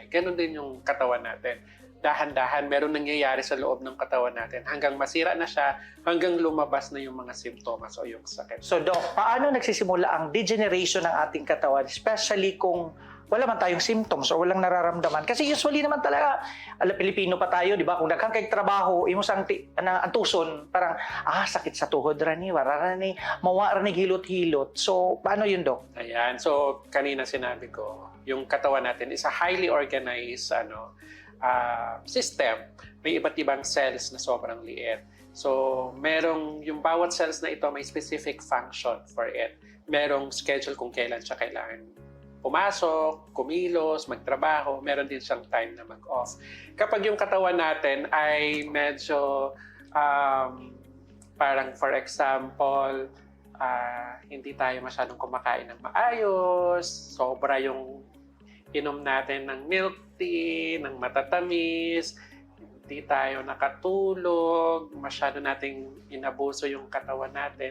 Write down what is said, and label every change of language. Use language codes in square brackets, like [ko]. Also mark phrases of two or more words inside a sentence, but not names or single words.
[tl] Ganon din yung katawan natin. Dahan-dahan, meron nangyayari sa loob ng katawan natin. Hanggang masira na siya, hanggang lumabas na yung mga simptomas o yung sakit. So, Doc, paano nagsisimula ang degeneration ng ating katawan? Especially kung wala man tayong symptoms o walang nararamdaman. Kasi usually naman talaga, Pilipino pa tayo, di ba? [ceb] Kung daghang kay trabaho, imo sang antuson, parang, sakit sa tuhod rani, wala rani, mawa rani hilot-hilot. [tl] So, paano yun, Doc? Ayan. So, kanina sinabi ko, yung katawan natin [en] is a highly organized system. [tl] May iba't ibang cells na sobrang liit. So, merong, yung bawat cells na ito may [en] specific function for it. [tl] Merong schedule kung kailan siya kailangan pumasok, kumilos, magtrabaho, meron din siyang time na mag-off. Kapag yung katawan natin ay medyo, parang [en] for example, [tl] hindi tayo masyadong kumakain ng maayos, sobra yung inom natin ng [en] milk tea, [tl] ng matatamis, hindi tayo nakatulog, masyado nating inabuso yung katawan natin.